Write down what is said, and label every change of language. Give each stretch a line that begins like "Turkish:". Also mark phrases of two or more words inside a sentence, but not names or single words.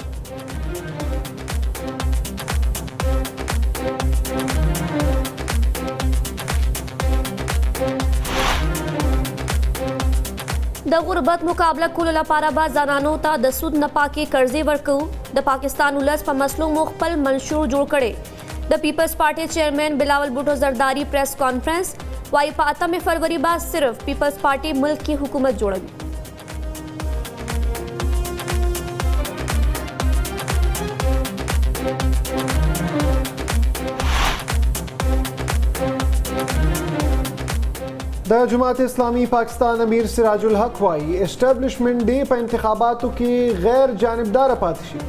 Pashto: د غربت مقابله کولو لپاره به ځوانانو ته د سود نه پاکې قرضې ورکوو. د پاکستان ولس په مسلو مو خپل منشور جوړ کړی. د پیپلز پارټي چیئرمین بلاول بھٹو زرداری
English: press conference
Pashto: وایي په 8 فروری به صرف پیپلز پارټي ملک کې حکومت جوړوي. د جماعت اسلامی پاکستان امیر سراج الحق وایي اسټابلیشمنټ ډے په انتخاباتو کې غیر جانبدار پاتې شي.